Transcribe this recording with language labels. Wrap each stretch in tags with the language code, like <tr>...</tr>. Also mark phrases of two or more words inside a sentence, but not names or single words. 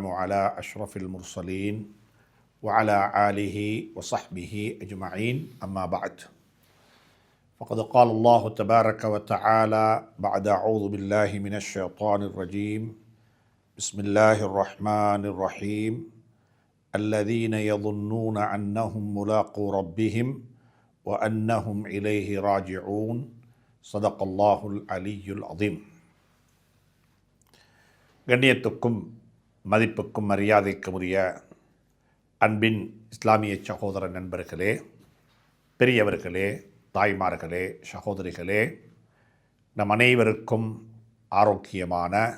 <ar>على أشرف المرسلين وعلى آله وصحبه أجمعين أما بعد فقد قال الله تبارك وتعالى بعد أعوذ بالله من الشيطان الرجيم بسم الله الرحمن الرحيم الذين يظنون أنهم ملاقو ربهم وأنهم إليه راجعون صدق الله العلي العظيم.</ar> <ta>கண்ணியத்துக்கும் மதிப்புக்கும் மரியாதைக்கும் உரிய அன்பின் இஸ்லாமிய சகோதர நண்பர்களே, பெரியவர்களே, தாய்மார்களே, சகோதரிகளே, நம் அனைவருக்கும் ஆரோக்கியமான</ta>